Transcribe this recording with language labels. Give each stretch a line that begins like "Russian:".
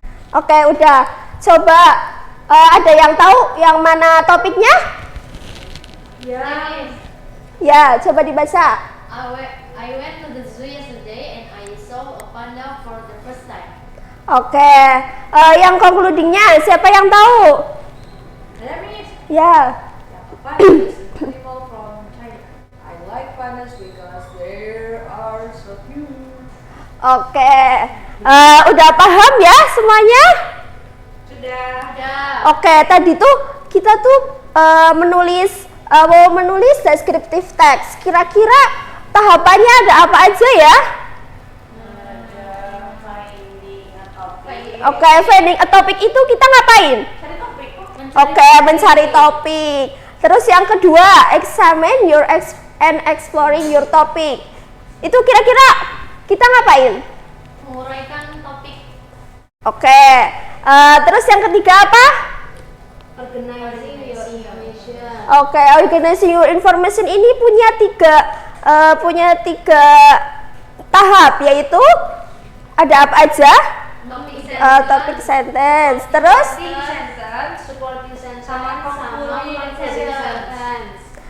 Indonesian: Oke, udah. Coba ada yang tahu yang mana topiknya?
English: Yes.
Indonesian: Ya, coba dibaca.
English: I went to the zoo yesterday and I saw a panda for the first time.
Indonesian: Oke, yang concludingnya siapa yang tahu? Ada Miss. Ya.
English: Pandas is an animal from China. I like pandas because they are so cute.
Indonesian: Oke, udah paham ya semuanya? Sudah. Oke, tadi tuh kita tuh mau menulis descriptive text. Kira-kira tahapannya ada apa aja ya? Oke,
English: finding a topic
Indonesian: itu kita ngapain? Oke, mencari topik. Terus yang kedua,
English: examine your and exploring your topic.
Indonesian: Itu kira-kira kita ngapain? Menguraikan topik. Oke, terus yang ketiga apa?
English: Organizing your information.
Indonesian: Oke,
English: organizing your information
Indonesian: ini punya tiga tahap, yaitu ada apa aja? Topik sentence. Terus?
English: Supporting sentence, sama concluding sentence.